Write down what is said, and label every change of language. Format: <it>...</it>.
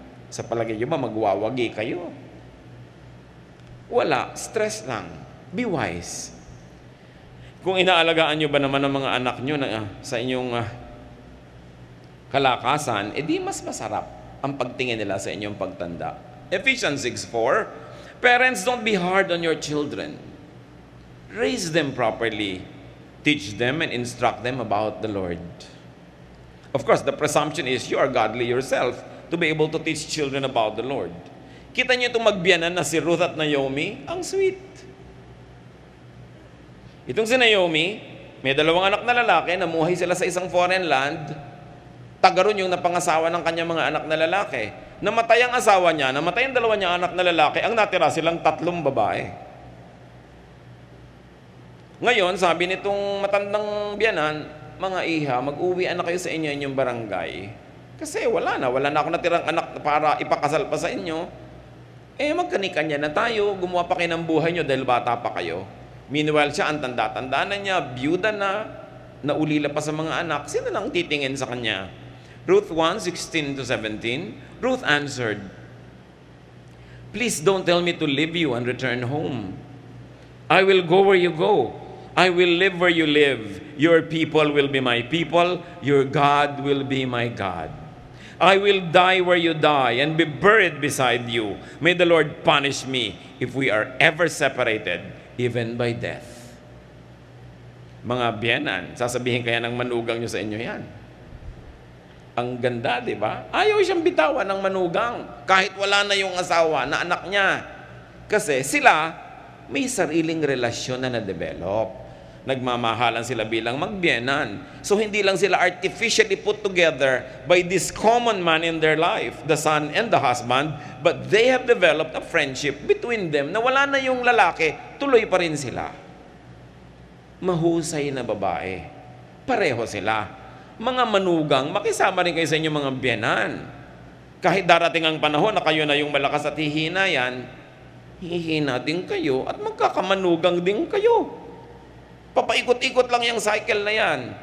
<tl>Sa palagay nyo ba, magwawagi kayo? Wala, stress lang.</tl> <en>Be wise.</en> <tl>Kung inaalagaan nyo ba naman ang mga anak nyo sa inyong kalakasan, edi mas masarap ang pagtingin nila sa inyong pagtanda.</tl> <en>Ephesians 6:4, parents, don't be hard on your children. Raise them properly. Teach them and instruct them about the Lord. Of course, the presumption is you are godly yourself to be able to teach children about the Lord.</en> <tl>Kita niyo itong magbiyanan na si Ruth at Naomi, ang sweet. Itong si Naomi, may dalawang anak na lalaki, namuhay sila sa isang foreign land, tagaroon yung napangasawa ng kanyang mga anak na lalaki. Namatay ang asawa niya, namatay ang dalawa niyang anak na lalaki, ang natira silang 3 babae. Ngayon, sabi nitong matandang biyanan, mga iha, mag-uwi na kayo sa inyong barangay. Kasi wala na ako natirang anak para ipakasal pa sa inyo. Magkanikanya na tayo, gumawa pa kayo ng buhay nyo dahil bata pa kayo. Meanwhile, siya, ang tanda-tanda na niya, byuda na, naulila pa sa mga anak, sino lang titingin sa kanya?</tl> <en>Ruth 1:16-17, Ruth answered, please don't tell me to leave you and return home. I will go where you go. I will live where you live. Your people will be my people. Your God will be my God. I will die where you die and be buried beside you. May the Lord punish me if we are ever separated, even by death.</en> <tl>Mga biyenan, sasabihin kaya ng manugang nyo sa inyo yan. Ang ganda, di ba? Ayaw siyang bitawan ng manugang kahit wala na yung asawa na anak niya. Kasi sila may sariling relasyon na na-develop. Nagmamahalan sila bilang magbiyenan. So hindi lang sila</tl> <en>artificially put together by this common man in their life, the son and the husband, but they have developed a friendship between them</en> <tl>na wala na yung lalaki, tuloy pa rin sila. Mahusay na babae. Pareho sila. Mga manugang, makisama rin kayo sa inyong mga biyenan. Kahit darating ang panahon na kayo na yung malakas at hihina yan, hihina din kayo at magkakamanugang din kayo. Papaikot-ikot lang yung cycle na yan.</tl>